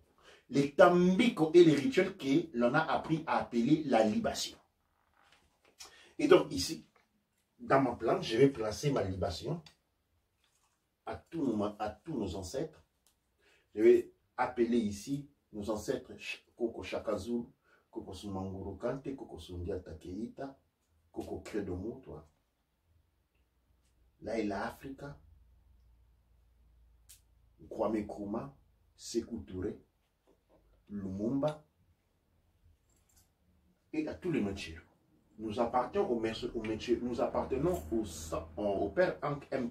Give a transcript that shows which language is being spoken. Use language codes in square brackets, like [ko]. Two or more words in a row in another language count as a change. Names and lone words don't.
[fr] Les tambiko est les rituels que l'on a appris à appeler la libation. Et donc ici, dans mon plan, je vais placer ma libation à tous nos ancêtres. Je vais appeler ici nos ancêtres Koko Shakazulu, Koko Sumanguru Kante, Koko Sundia Takeita, Koko Credomo, toi. Là, il y a Africa, Kwame Nkrumah, Sékou Touré, Lumumba et à tous les métiers. Nous appartenons au métier, nous appartenons au père Ankh M.